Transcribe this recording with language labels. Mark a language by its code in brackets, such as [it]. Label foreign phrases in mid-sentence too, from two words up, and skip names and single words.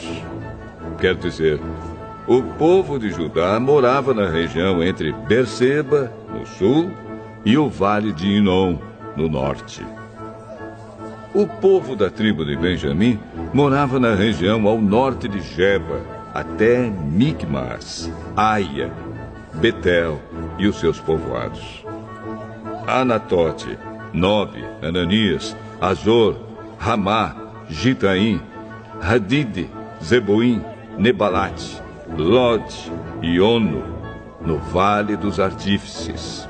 [pt] Quer dizer, o povo de Judá morava na região entre Berseba, no sul, e o vale de Inom, no norte. O povo da tribo de Benjamim morava na região ao norte de Geba, até Micmas, Aia, Betel e os seus povoados. Anatote, Nobe, Ananias, Azor, Ramá, Gitaim, Hadid, Zeboim, Nebalate, Lod e Ono, no Vale dos Artífices.